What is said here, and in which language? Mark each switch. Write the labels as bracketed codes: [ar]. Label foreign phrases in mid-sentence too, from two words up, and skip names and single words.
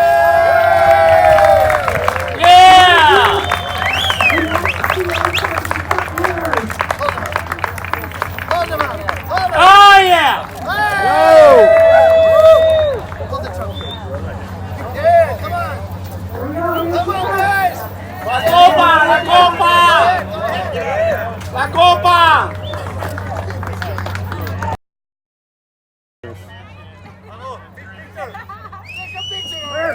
[en] Yeah! Hold them out. Oh yeah! Hold the trophy. Yeah, come on. Come on, guys. [es] La copa! La copa! La copa! [en] Take a picture.